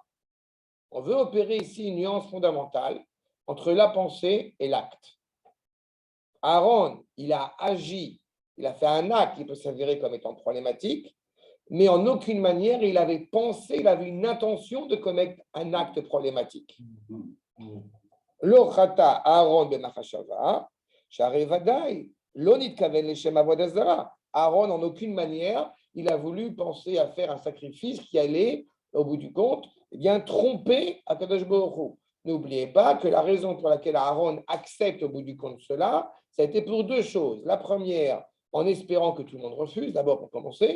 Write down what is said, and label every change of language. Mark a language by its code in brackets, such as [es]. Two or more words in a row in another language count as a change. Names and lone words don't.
[fr] On veut opérer ici une nuance fondamentale entre la pensée et l'acte. Aaron, il a agi, il a fait un acte qui peut s'avérer comme étant problématique, mais en aucune manière il avait pensé, il avait une intention de commettre un acte problématique. [he] לא חטא אהרן במחשבה, שהרי ודאי, לא נתכוון לשם עבודה זרה. [fr] Aaron, en aucune manière, il a voulu penser à faire un sacrifice qui allait, au bout du compte, tromper Akadosh Baruch Hu. N'oubliez pas que la raison pour laquelle Aaron accepte au bout du compte cela, ça a été pour deux choses. La première, en espérant que tout le monde refuse, d'abord pour commencer.